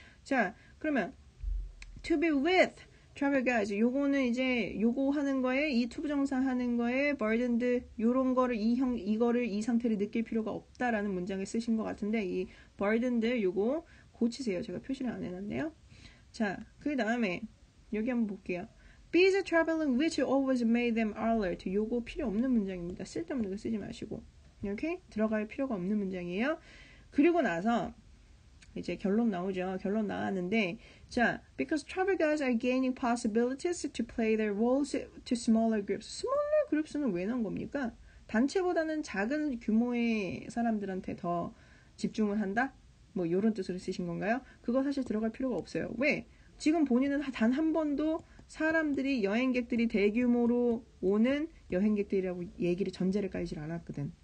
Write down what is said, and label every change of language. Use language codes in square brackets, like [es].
[ko] 자, 그러면 [en] to be with travel guides. [ko] 요거는 이제 요거 하는 거에 이 투부정사 하는 거에 burdened 요런 거를 이 상태를 느낄 필요가 없다라는 문장을 쓰신 것 같은데 이 burdened 요거 고치세요. 제가 표시를 안 해놨네요. 자, 그 다음에 여기 한번 볼게요. [en] Busy traveling which always made them alert. [ko] 요거 필요 없는 문장입니다. 쓸데없는 거 쓰지 마시고 이렇게 들어갈 필요가 없는 문장이에요. 그리고 나서 이제 결론 나오죠. 결론 나왔는데 자, [en] because travel guides are gaining possibilities to play their roles to smaller groups. smaller groups [ko] 는 왜 넣은 겁니까? 단체보다는 작은 규모의 사람들한테 더 집중을 한다? 뭐 이런 뜻으로 쓰신 건가요? 그거 사실 들어갈 필요가 없어요. 왜? 지금 본인은 단 한 번도 사람들이 여행객들이 대규모로 오는 여행객들이라고 얘기를 전제를 깔지 않았거든.